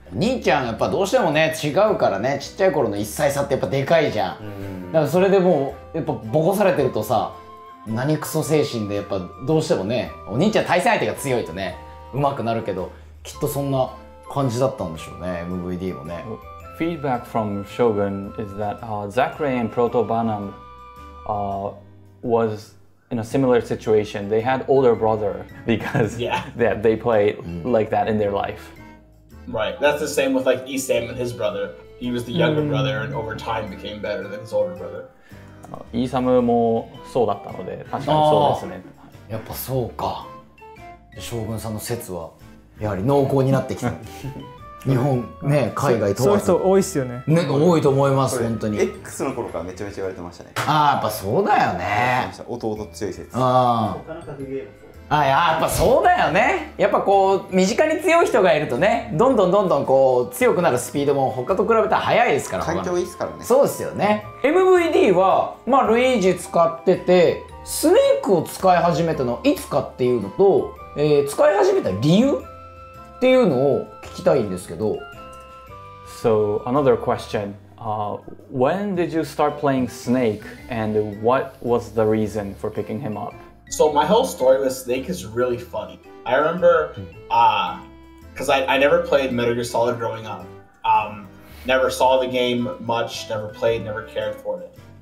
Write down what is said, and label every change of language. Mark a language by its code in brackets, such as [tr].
[ja] 兄ちゃんやっぱどうしてもね違うからね、ちっちゃい頃の1歳差ってやっぱでかいじゃん。だからそれでもうやっぱボコされてるとさ、何クソ精神でやっぱどうしてもね、お兄ちゃん対戦相手が強いとね上手くなるけど、きっとそんな感じだったんでしょうね、 MVD もね。 [en] Feedback from Shogun is that Zachary and Proto Banam was in a similar situation. They had older brother because they played like that in their life. Right. That's the same with like Isam and his brother. He was the younger brother and over time became better than his older brother. [ja] イーサムもそうだったので、確かにそうですね。やっぱそうか。将軍さんの説はやはり濃厚になってきた。日本ね、海外問わず。そういう人多いっすよね。多いと思います、本当に。 X の頃からめちゃめちゃ言われてましたね。やっぱそうだよね。弟強い説。やっぱそうだよね。やっぱこう身近に強い人がいるとね、どんどんこう強くなるスピードも他と比べたら速いですから。環境いいですからね。そうですよね。 MVD はルイージ使ってて、スネークを使い始めたのいつかっていうのと、使い始めた理由っていうのを聞きたいんですけど。 [en] So another question. when did you start playing Snake, and what was the reason for picking him up? So my whole story with Snake is really funny. I remember, because I never played Metal Gear Solid growing up. Never saw the game much, never played, never cared for it.